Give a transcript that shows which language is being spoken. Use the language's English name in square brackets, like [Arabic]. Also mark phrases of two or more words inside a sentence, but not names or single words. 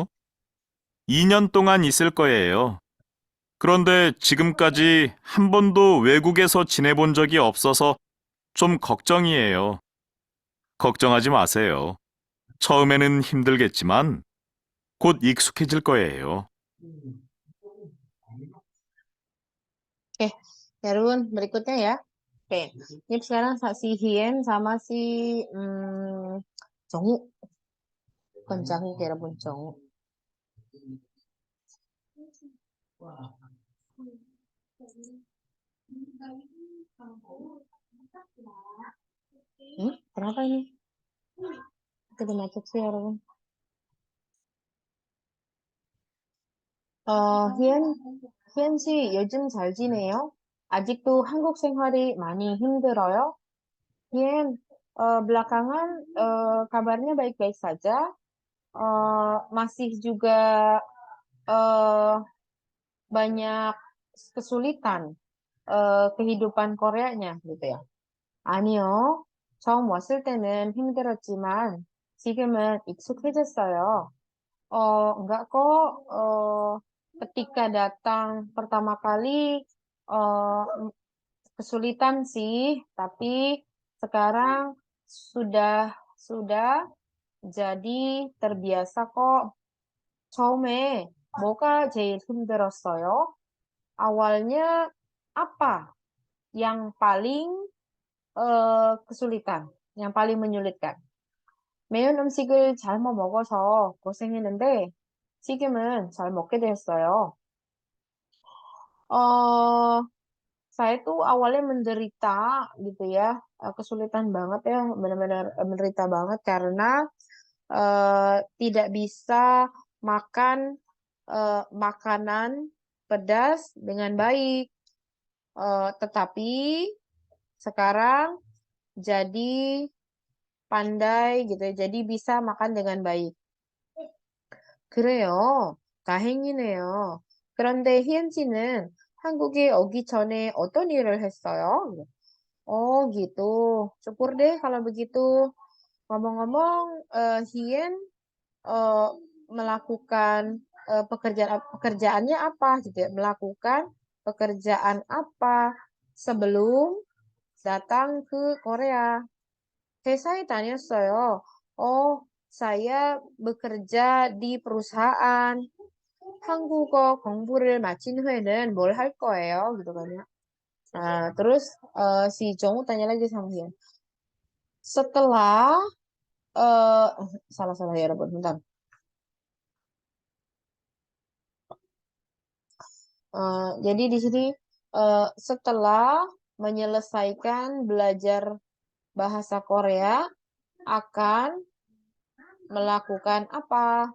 [Korean] 2년 동안 있을 거예요. 그런데 지금까지 한 번도 외국에서 지내본 적이 없어서 좀 걱정이에요. 걱정하지 마세요. 처음에는 힘들겠지만 곧 익숙해질 거예요. [Indonesian] Oke, ya Run, berikutnya ya. Oke, ini sekarang si Hien sama si Jongwoo. Bukan Jangwook ya Run, Jongwoo. Kenapa ini? Kita macet sih ya Run. [Korean] 희엔, 희엔 씨 요즘 잘 지내요? 아직도 한국 생활이 많이 힘들어요? 희엔, [Indonesian] belakangan kabarnya baik-baik saja. Masih juga eh, banyak kesulitan kehidupan Koreanya gitu ya. [Korean] 아니요. 처음 왔을 때는 힘들었지만 지금은 익숙해졌어요. [Indonesian] Enggak kok. Ketika datang pertama kali eh, kesulitan sih, tapi sekarang sudah jadi terbiasa kok. [Korean] 처음에 뭐가 제일 힘들었어요? [Indonesian] Awalnya apa yang paling kesulitan, yang paling menyulitkan? [Korean] 매운 음식을 잘못 먹어서 고생했는데 지금은 잘 먹게 됐어요. [Indonesian] eh saya tuh awalnya menderita gitu ya, kesulitan banget ya, benar-benar menderita banget karena tidak bisa makan makanan pedas dengan baik. Tetapi sekarang jadi pandai gitu ya, jadi bisa makan dengan baik. [Korean] 그래요. 다행이네요. 그런데 희은 씨는 한국에 오기 전에 어떤 일을 했어요? [Indonesian] Oh gitu. Syukur deh kalau begitu. Ngomong-ngomong, Hien eh, melakukan pekerjaannya apa gitu ya? Melakukan pekerjaan apa sebelum datang ke Korea? [Korean] 회사에 다녔어요. [Indonesian] saya bekerja di perusahaan. [Korean] 한국어 공부를 마친 후에는 뭘 할 거예요? [Indonesian] gitu kan ya. Nah, terus si Jongwoo tanya lagi sama dia. Setelah eh salah-salah ya, Robert, bentar. Jadi di sini setelah menyelesaikan belajar bahasa Korea akan melakukan apa?